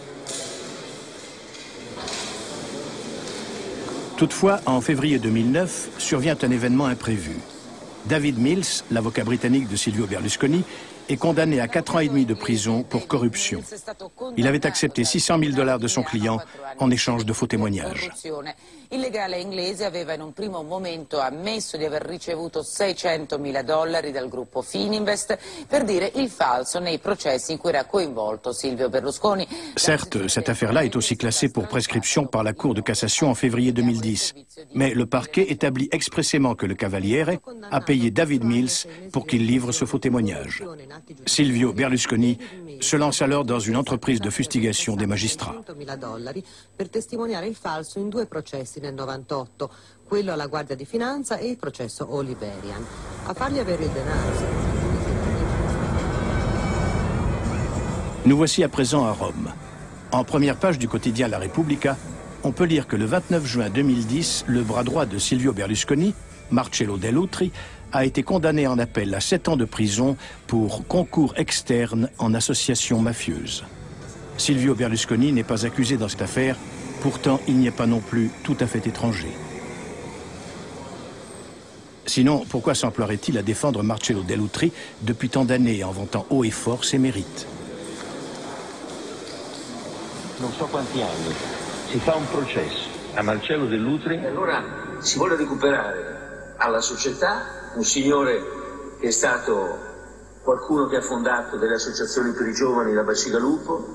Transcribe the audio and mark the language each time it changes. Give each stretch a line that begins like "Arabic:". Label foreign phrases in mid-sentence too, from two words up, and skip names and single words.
French: Toutefois, en février 2009, survient un événement imprévu. David Mills, l'avocat britannique de Silvio Berlusconi, est condamné à 4 ans et demi de prison pour corruption. Il avait accepté $600 000 de son client en échange de faux témoignages.
Italian: Il legale inglese aveva in un primo momento ammesso di aver ricevuto $600.000 dal gruppo Fininvest per dire il falso nei processi in cui era coinvolto Silvio Berlusconi.
French: Certes, cette affaire-là est aussi classée pour prescription par la Cour de cassation en février 2010. Mais le parquet établit expressément que le Cavaliere a payé David Mills pour qu'il livre ce faux témoignage. Silvio Berlusconi se lance alors dans une entreprise de fustigation des magistrats.
Italian: Per testimoniare il falso in 2 processi nel 98, quello alla Guardia di Finanza e il processo Oliverian. A fargli avere il denaro.
French: Nous voici à présent à Rome. En première page du quotidien La Repubblica, on peut lire que le 29 juin 2010, le bras droit de Silvio Berlusconi, Marcello Dell'Utri, a été condamné en appel à 7 ans de prison pour concours externe en association mafieuse. Silvio Berlusconi n'est pas accusé dans cette affaire, pourtant il n'y est pas non plus tout à fait étranger. Sinon, pourquoi s'emploierait-il à défendre Marcello Dell'Utri depuis tant d'années en vantant haut et fort ses mérites?
Italian: Non so quanti anni, si fa un processo a Marcello Dell'Utri. Allora si vuole recuperare alla società un signore che è stato qualcuno che ha fondato delle associazioni per i giovani da Bacigalupo,